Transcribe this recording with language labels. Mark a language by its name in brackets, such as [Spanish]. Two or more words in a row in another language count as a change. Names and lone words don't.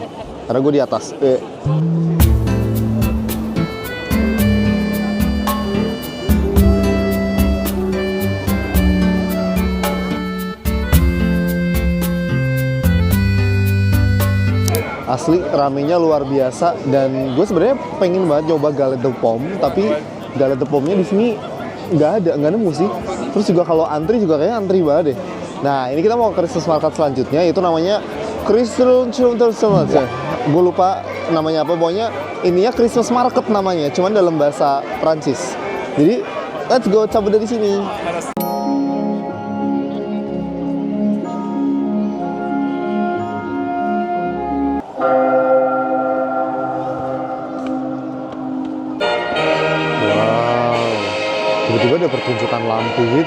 [Indonesian] Karena gua di atas. Asli ramenya luar biasa, dan gue sebenarnya pengen banget nyoba [French] galette de pomme, [Indonesian] tapi [French] galette de pomme- [Indonesian] nya di sini nggak nemu sih. Terus juga kalau antri juga kayaknya antri banget deh. Nah, ini kita mau ke [English] Christmas market [Indonesian] selanjutnya, itu namanya Christmas. Gue lupa namanya apa, pokoknya ininya [English] Christmas market [Indonesian] namanya, cuman dalam bahasa Prancis. Jadi [English] let's go [Indonesian] cabut dari sini. Tiba-tiba ada pertunjukan lampu gitu.